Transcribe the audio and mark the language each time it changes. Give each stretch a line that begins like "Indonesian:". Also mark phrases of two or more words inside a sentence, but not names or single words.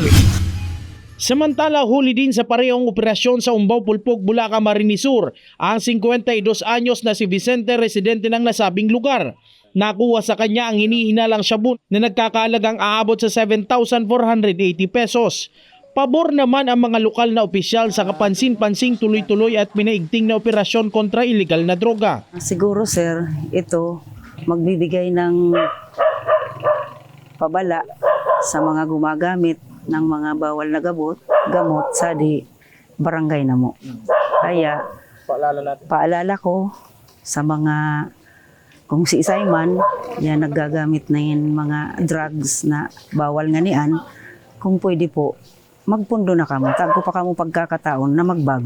Filipino: Samantala, huli din sa parehong operasyon sa Umbaw Pulpog, Bulacan, Camarines Sur ang 52 anyos na si Vicente, residente ng nasabing lugar. Nakuha sa kanya ang hinihinalang shabu na nagkakahalagang aabot sa 7,480 pesos. Pabor naman ang mga lokal na opisyal sa kapansin-pansing tuloy-tuloy at pinaigting na operasyon kontra iligal na droga. Siguro sir, ito magbibigay ng pabala sa mga gumagamit ng mga bawal na gamot sa di barangay na mo.
Bikol: Kaya paalala ko sa mga kung si isay man yan naggagamit na yung mga drugs na bawal nga niyan, kung pwede po magpundo na kamo, tagko pa kamo pagkakataon na magbago.